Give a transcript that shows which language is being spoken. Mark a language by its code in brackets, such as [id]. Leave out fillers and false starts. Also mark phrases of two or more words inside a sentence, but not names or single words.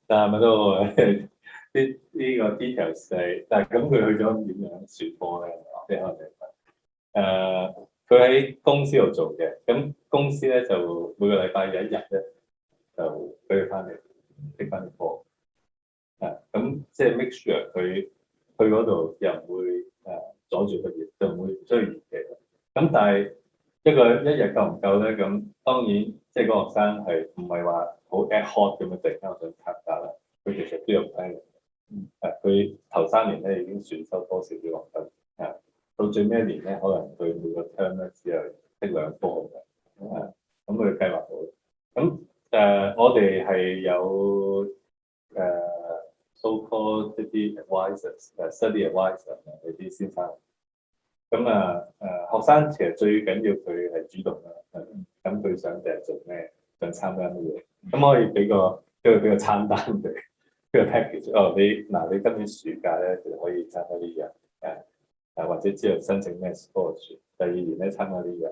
[yue] 但係咪都呢個 details 係，但係咁佢去咗點樣傳播咧？即係可能佢喺公司度做嘅，咁公司咧就每個禮拜有1日咧就俾佢翻嚟拎翻啲貨咁即係 [en] make sure [yue] 佢去嗰度又唔會阻住個熱，就唔會追熱嘅。咁但係一日夠唔夠咧？咁當然即係個學生係唔係話好 [en] ad hoc [yue] 咁樣突然間我想參加啦？佢其實都有 plan 佢頭3年咧已經選修多少啲學分到最尾1年咧，可能佢每個 term 咧只係得2科嘅咁佢計劃到。咁我哋係有 [en] so called [yue] 一啲 [en] advisors、study advisor [yue] 呢啲先生。咁學生其實最緊要佢係主動啦，咁佢想就係做咩，想參加乜嘢，咁可以俾個餐單佢，俾個 package。你今年暑假咧就可以參加呢樣或者之後申請咩 scholarship，第2年咧參加呢樣。